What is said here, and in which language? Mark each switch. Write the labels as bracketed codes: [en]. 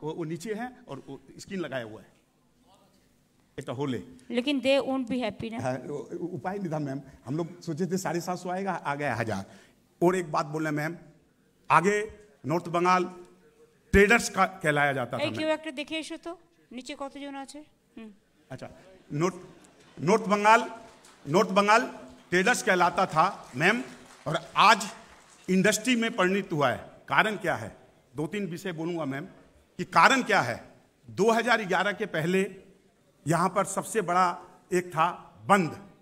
[hi] वो नीचे है और स्क्रीन लगाया हुआ है, एक होले। लेकिन [en] They won't be happy ना। [hi] उपाय नहीं था मैम, हम लोग सोचे थे 750 आएगा, आ गया 1000। और एक बात बोलना मैम, आगे नॉर्थ बंगाल ट्रेडर्स का कहलाया जाता था। क्यों [bn] একটা দেখে এসো তো নিচে কতজন আছে। [hi] अच्छा, नॉर्थ बंगाल ट्रेडर्स कहलाता था मैम, और आज इंडस्ट्री में परिणत हुआ है। कारण क्या है? 2-3 विषय बोलूंगा मैम कि कारण क्या है। 2011 के पहले यहां पर सबसे बड़ा एक था बंद।